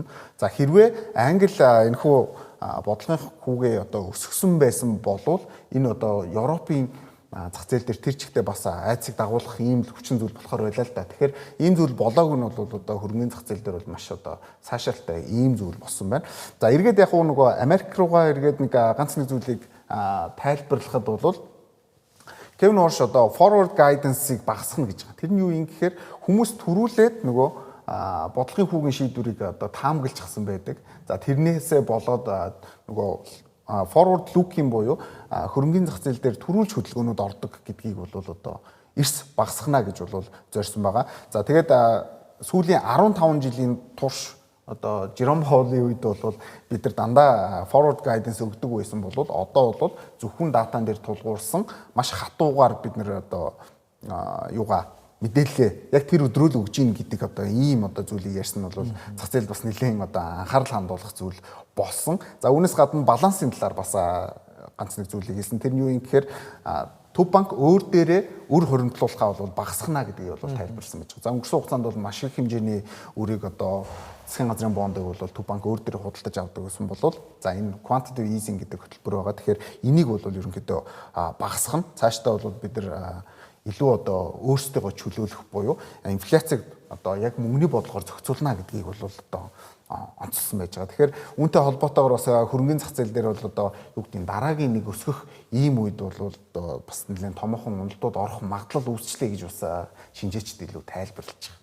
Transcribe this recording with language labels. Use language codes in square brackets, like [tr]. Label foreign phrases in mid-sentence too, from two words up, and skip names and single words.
[mn] За хэрвээ Англи энэхүү бодлогын хүүгээ одоо өсгсөн байсан болвол энэ одоо Европын зах зээл дээр тэр чигтээ бас айцыг дагуулах ийм хүчин зүйл болохоор байлаа л да. Тэгэхээр ийм зүйл болоог нь бол одоо хөрөнгөний зах зээл дээр бол маш одоо сайшаалтай ийм зүйл болсон байна. За эргээд яг нөгөө Америк руугаа эргээд нэг ганц нэг зүйлийг тайлбарлахад бол Кевин Ворш одоо [en] forward guidance- [mn] ыг багасгах гэж байгаа. Тэр нь юу юм гэхээр хүмүүс төрүүлээд нөгөө бодлогын хүүгийн шийдвэрийг одоо таамаглажсан байдаг. За тэрнээсээ болоод нөгөө [en] forward look- [mn] ийн буюу хөрөнгөний зах зээл дээр төрүүлж хөдөлгөөнүүд ордог гэдгийг бол одоо эрс багасгана гэж бол зорьсон байгаа. За тэгээд сүүлийн 15 жилийн турш одоо Жером Паулийн үед бол бид нар дандаа [en] forward guidance [mn] өгдөг байсан бол одоо бол зөвхөн датан дээр тулгуурсан маш хатуугаар бид нар одоо юугаа мэдээлэлээ яг тэр өдрөө л өгж ийн гэдэг одоо ийм одоо зүйлийг ярьсан нь бол зах зээлд бас нэлээд одоо анхаарал хандуулах зүйл болсон. За үүнээс гадна балансын талаар бас ганц нэг зүйлийг хэлсэн. Тэр нь юу юм гэхээр төв банк өөр дээрээ өр хоригдлуулахаа бол багасгана гэдгийг бол тайлбарсан байж байгаа. За өнгөрсөн хугацаанд бол маш их хэмжээний өрийг одоо засгийн газрын бондыг бол төв банк өөр дээрээ худалдаж авдаг гэсэн бол за энэ [en] quantitative easing [mn] гэдэг хөтөлбөр байгаа. Тэгэхээр энийг бол ерөнхийдөө багасгана. Цаашдаа бол бид нар илүү одоо өөрсдөө чөлөөлөх буюу инфляцийг одоо яг мөнгөний бодлогоор зохицуулна гэдгийг бол одоо онцлсан байж байгаа. Тэгэхээр үүнтэй холбоотойгоор бас хөрөнгөний зах зээл дээр бол одоо юу гэдэг нь дараагийн нэг өсгөх ийм үед бол одоо бас нэлээд томоохон уналтууд орох магадлал үүсчлээ гэж бас шинжээчд илүү тайлбарлаж байгаа.